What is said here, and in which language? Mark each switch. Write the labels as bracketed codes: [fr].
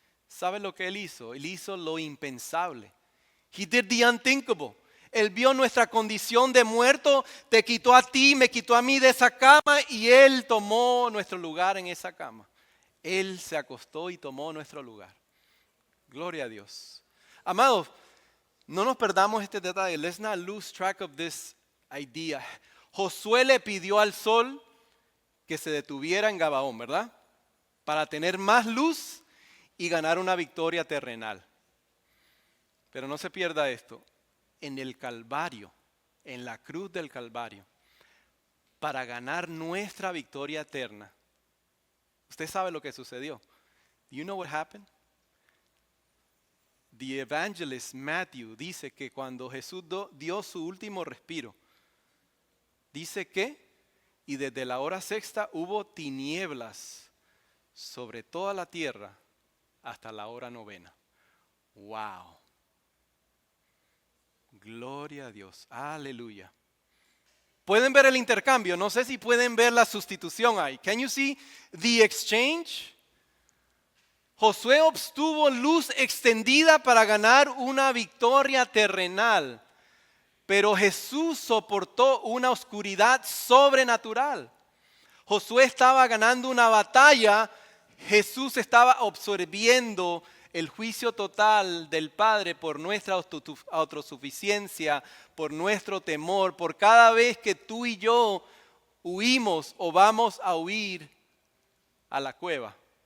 [es] ¿Sabe lo que Él hizo? Él hizo lo impensable. [en] He did the unthinkable. [es] Él vio nuestra condición de muerto, te quitó a ti, me quitó a mí de esa cama y Él tomó nuestro lugar en esa cama. Él se acostó y tomó nuestro lugar. Gloria a Dios. Amados, no nos perdamos este detalle. [en] Let's not lose track of this idea. [es] Josué le pidió al sol que se detuviera en Gabaón, ¿verdad? Para tener más luz y ganar una victoria terrenal. Pero no se pierda esto. En el Calvario, en la cruz del Calvario, para ganar nuestra victoria eterna. Usted sabe lo que sucedió. [en] Do you know what happened? The evangelist Matthew [es] dice que cuando Jesús dio su último respiro, dice que, y desde la hora sexta hubo tinieblas sobre toda la tierra hasta la hora novena. Wow. Gloria a Dios. Aleluya. ¿Pueden ver el intercambio? No sé si pueden ver la sustitución ahí. [en] Can you see the exchange? [es] Josué obtuvo luz extendida para ganar una victoria terrenal. Pero Jesús soportó una oscuridad sobrenatural. Josué estaba ganando una batalla. Jesús estaba absorbiendo el juicio total del Padre por nuestra autosuficiencia, por nuestro temor, por cada vez que tú y yo huimos o vamos a huir a la cueva.